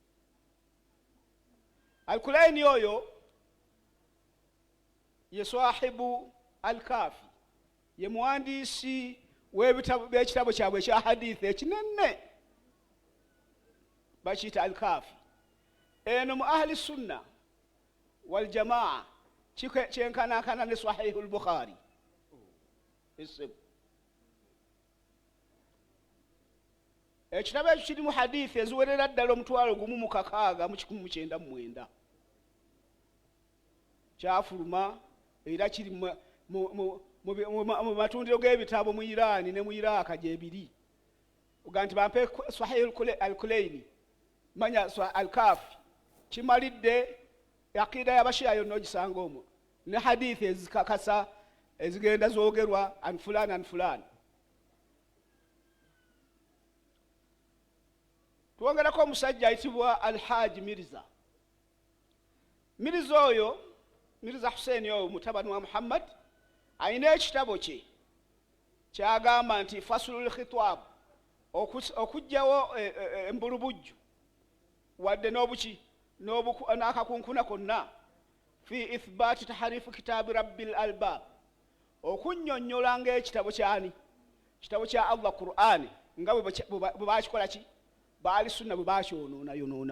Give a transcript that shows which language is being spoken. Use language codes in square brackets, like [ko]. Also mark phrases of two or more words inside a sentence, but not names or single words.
[lg] Al-Kulaini oyo ye swahibu Al-Kafi, ye muwandiisi w'ekitabo kyabwe ekya hadithi ekinene bakiyita Al-Kafi. Eno mu [ar] أهل السنة والجماعة [lg] kyenkanankana ne Sahihu al-Bukhari. Ekitabo ekyo kirimu hadithi eziwerera ddala 1699 kyafuluma era kiri mu matundiro g'ebitabo mu Irani ne mu Iraka gyebiri. Uga nti bampe Sahih al-Kulaini manya Al-Kafi kimalidde aqida y'abashiya yonna ogisanga omwo ne hadithi ezikakasa ezigenda zoogerwa [ar] عن فلان. [lg] Tuwongerako omusajja ayitibwa Al-Haji Mirza. Mirza oyo, Mirza Hussein oyo mutabani wa Muhammad, ayina ekitabo kye kyagamba nti fasulul khitab, okugjawo embulubujju wadde n'akakunkuna konna fi ithbaati taharifu kitaabi rabbil albab, okunnyonnyola ng'ekitabo kyani, kitabo kya Allah Qur'ani nga bwe bakikola ki, baali sunna bwe bakyonoona.